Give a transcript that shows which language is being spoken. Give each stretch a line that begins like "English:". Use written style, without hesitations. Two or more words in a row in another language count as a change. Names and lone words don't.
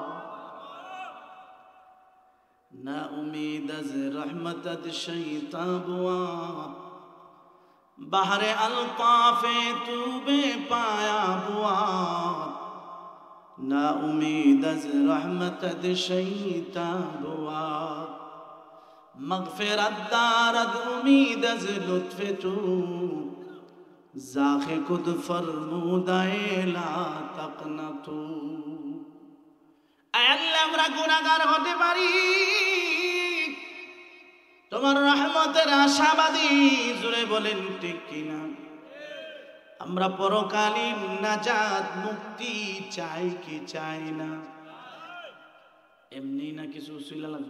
Persian: نا امید از رحمت شیطان بود، بحر الطاف تو بی پایان بود. نا امید از رحمت شیطان بود, مغفرت دارد امید از لطف تو، زانکه خود فرموده‌ای لا تقنطوا. ای الله
Bangla: আমরা গুনাহগার হতে পারি, তোমার রহমতের আশাবাদী, জোরে বলেন ঠিক কিনা? আমরা পরকালীন নাজাত মুক্তি চাই কি চাই না? এমনি না কিছু উসিলা লাগবে?